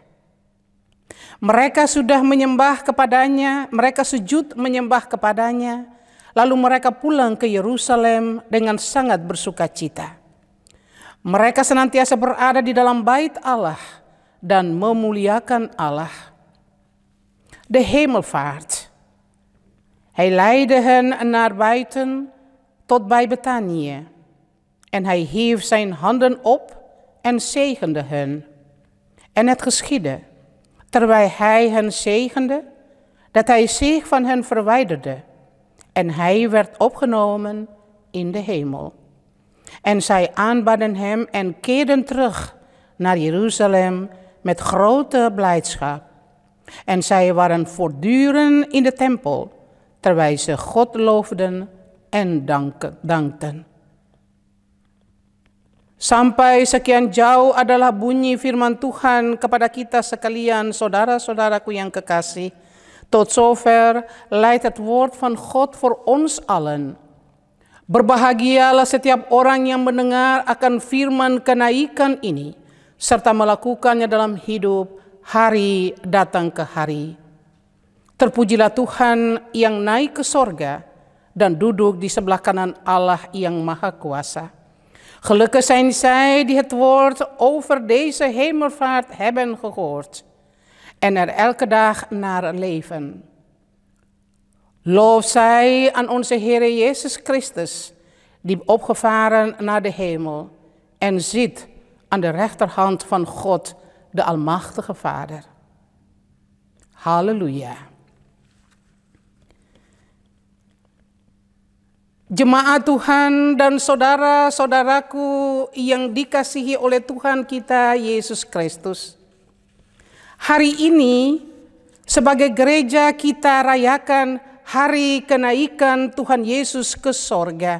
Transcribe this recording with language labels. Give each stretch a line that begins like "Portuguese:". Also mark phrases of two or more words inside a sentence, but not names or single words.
Indonesian: Mereka sudah menyembah kepadanya, mereka sujud menyembah kepadanya, lalu mereka pulang ke Yerusalem dengan sangat bersukacita. Mereka senantiasa berada di dalam bait Allah dan memuliakan Allah.
Dutch: De hemelvaart. Hij leidde hen naar buiten tot bij Betanië. En hij hief zijn handen op en zegende hen. En het geschiedde, terwijl hij hen zegende, dat hij zich van hen verwijderde. En hij werd opgenomen in de hemel. En zij aanbaden hem en keerden terug naar Jeruzalem met grote blijdschap. En zij waren voortdurend in de tempel, terwijl ze God loofden en dankten.
Indonesian: Sampai sekian jauh adalah bunyi firman Tuhan kepada kita sekalian, saudara-saudaraku yang kekasih.
Dutch: Tot zover leidt het woord van God voor ons allen.
Indonesian: Berbahagialah setiap orang yang mendengar akan firman kenaikan ini, serta melakukannya dalam hidup hari datang ke hari. Terpujilah Tuhan yang naik ke sorga dan duduk di sebelah kanan Allah yang Maha Kuasa.
Dutch: Gelukkig zijn zij die het woord over deze hemelvaart hebben gehoord en er elke dag naar leven. Lof zij aan onze Heer Jezus Christus, die opgevaren naar de hemel en zit aan de rechterhand van God, de Almachtige Vader. Halleluja.
Indonesian: Jemaat Tuhan dan saudara-saudaraku yang dikasihi oleh Tuhan kita Yesus Kristus. Hari ini sebagai gereja kita rayakan hari kenaikan Tuhan Yesus ke sorga.